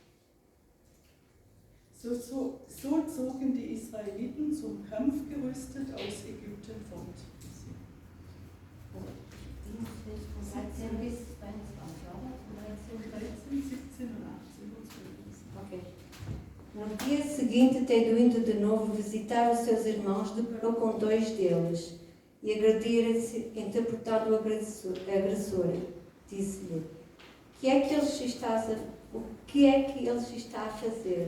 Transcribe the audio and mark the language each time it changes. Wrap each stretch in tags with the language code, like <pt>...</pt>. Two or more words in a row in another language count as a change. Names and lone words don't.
<de>So zogen die Israeliten zum Kampf gerüstet aus Ägypten fort. 13 bis 22, oder? 13, 17 und 18 und 12.</de> <pt>Ok. No dia seguinte, tendo ido de novo visitar os seus irmãos, deparou com dois deles e agrediram-se, interpretando o agressor. Disse-lhe: o que é que ele está a fazer?</pt>